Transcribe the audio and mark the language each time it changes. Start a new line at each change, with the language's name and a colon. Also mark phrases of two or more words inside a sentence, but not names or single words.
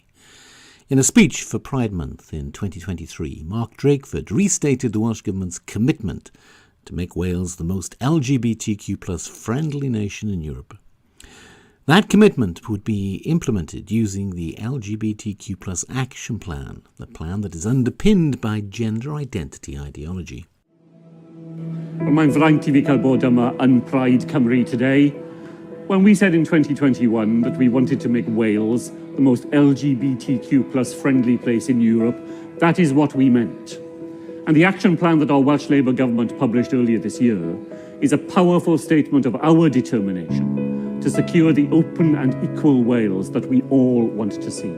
English: In a speech for Pride Month in 2023, Mark Drakeford restated the Welsh Government's commitment to make Wales the most LGBTQ+ friendly nation in Europe. That commitment would be implemented using the LGBTQ+ Action Plan, the plan that is underpinned by gender identity ideology. Well,
Welsh: mae'n fraint I fi cael bod yma yn Pride Cymru today.
English: When we said in 2021 that we wanted to make Wales the most LGBTQ+ friendly place in Europe, that is what we meant. And the action plan that our Welsh Labour government published earlier this year is a powerful statement of our determination to secure the open and equal Wales that we all want to see.